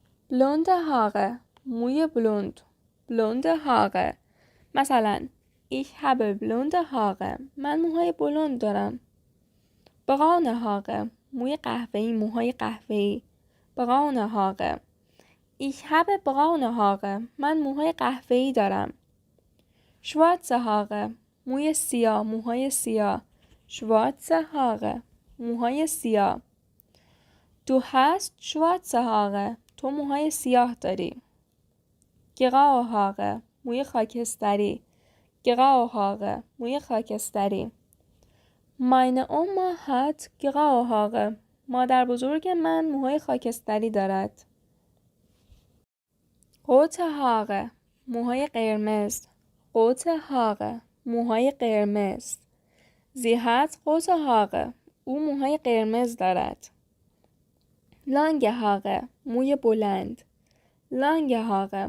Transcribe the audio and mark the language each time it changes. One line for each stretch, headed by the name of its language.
German: blonde Haare موی بلوند blonde Haare مثلا Ich habe blonde Haare
Persian: من موهای بلند دارم
German: braune Haare
Persian: موی قهوه‌ای، موهای قهوه‌ای.
German: braune Haare. Ich habe braune Haare.
Persian: من موهای قهوه‌ای دارم. schwarze Haare. موی سیاه، موهای سیاه. schwarze Haare. موهای سیاه.
German: Du hast schwarze Haare.
Persian: تو موهای سیاه داری.
German: graue Haare.
Persian: موی خاکستری.
German: graue Haare.
Persian: موی خاکستری.
German: Meine Oma hat graue Haare.
Persian: مادر بزرگ من موهای خاکستری دارد.
German: rote Haare.
Persian: موهای قرمز. rote Haare. موهای قرمز.
German: Sie hat rote Haare.
Persian: او موهای قرمز دارد.
German: lange Haare.
Persian: موی بلند. lange Haare.